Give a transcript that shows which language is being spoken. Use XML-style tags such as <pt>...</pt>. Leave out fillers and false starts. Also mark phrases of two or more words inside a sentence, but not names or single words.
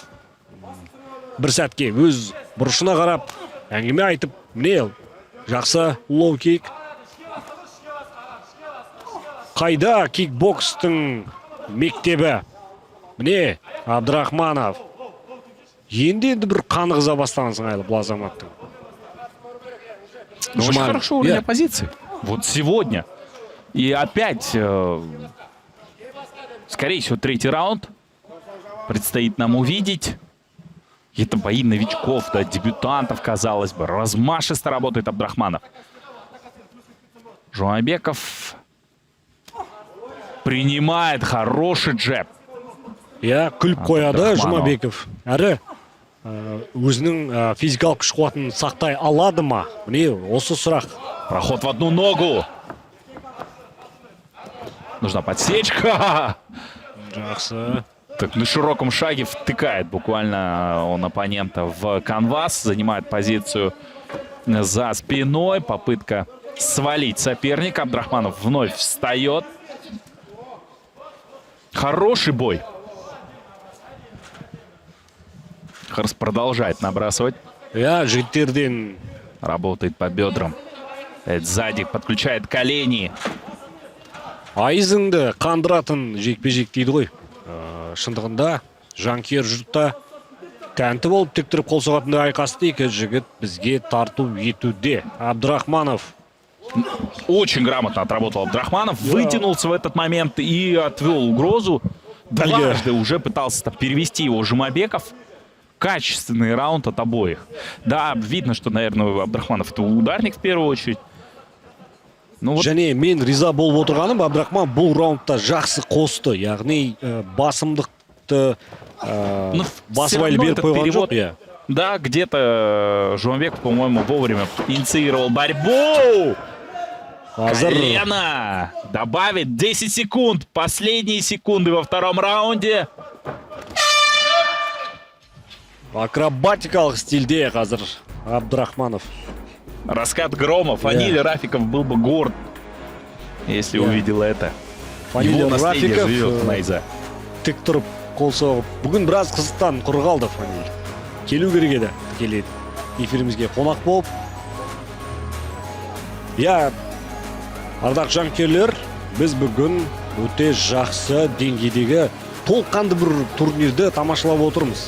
<kk>Бір сәтке өз бұрышына қарап әңгіме айтып, міне жақсы лоу-кик. Қайда кикбокстың мектебі? Міне Абдрахманов. Енді бір қанығыза бастаған сыңайлы бұл азаматтың.</kk> <ru>Очень хорошо уровень позиции. Вот сегодня. И опять, скорее всего, третий раунд предстоит нам увидеть. Это бои новичков, да, дебютантов, казалось бы. Размашисто работает Абдрахманов. Жумабеков принимает хороший джеб.</ru> <kk>Күліп қояды Жұмабеков. Әрі өзінің физикалық күш қуатын сақтай алады ма? Міне осы сұрақ.</kk> <ru>Проход в одну ногу. Нужна подсечка.</ru> <kk>Жақсы.</kk> <ru>Так, на широком шаге втыкает буквально он оппонента в канвас. Занимает позицию за спиной. Попытка свалить соперника. Абдрахманов вновь встает. Хороший бой. Харс продолжает набрасывать.</ru> <kk>Жігіттерден</kk> <ru>Работает по бедрам. Сзади подключает колени.</ru> <kk>айызыңды қандыратын жекпе-жек дейді ғой. Шындығында жанкүйер жұртта тәнті болып тік тұрып қол соғатындай айқасты екі жігіт бізге тарту етуде.</kk> <ru>Абдрахманов Очень грамотно отработал Абдрахманов. Вытянулся в этот момент и отвел угрозу. Дважды уже пытался перевести его Жумабеков. Качественный раунд от обоих. Да, видно, что, наверное, Абдрахманов это ударник в первую очередь. Ну, вот...</ru> <kk>және мен риза болып отырғаным, Абдрахман бұл раундта жақсы қосты. Яғни басымдықты басып әлі беріп қойған жоқ.</kk> <ru>Да, где-то Жумабеков, по-моему, вовремя инициировал борьбу. Колено добавит 10 секунд. Последние секунды во втором раунде.</ru> <kk>Акробатикалық стильде қазір Абдрахманов.</kk> <ru>Раскат грома. Фаниль Рафиков был бы горд, если увидел это. Фаниль Его наследие Рафиков живет Найза.</ru> <kk>тік тұрып қол соғып. Бүгін біраз қызықтан құр қалды Фаниль. Келу керек еді. Келеді. Эфирімізге қонақ болып. Ардақ жанкүйерлер, біз бүгін өте жақсы деңгейдегі толыққанды бір турнирді тамашалап отырмыз.</kk>